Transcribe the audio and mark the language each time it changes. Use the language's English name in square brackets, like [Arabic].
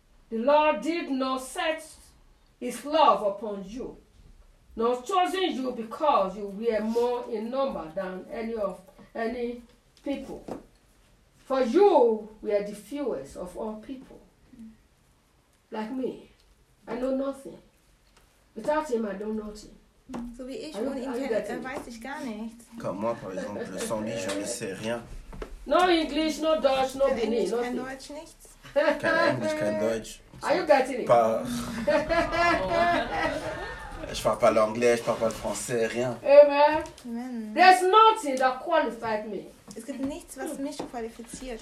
[English] The Lord did not set his love upon you, nor chosen you because you were more in number than any people. For you were the fewest of all people. Like me, I know nothing. Without him, I know nothing." [German] So wie ich ohne ihn kenne, weiß ich gar nichts. [French] Comme moi, par exemple, sans lui, je ne sais rien. [English] No English, no Dutch, no Benin, nothing. [German] Kein Deutsch, nichts. Kein Englisch, kein Deutsch. [English] Are you getting it? [French] Pas. Je parle pas l'anglais, je parle pas le français, rien. [English] Amen. Amen. There's nothing that qualified me. [German] Es gibt nichts, was mich qualifiziert.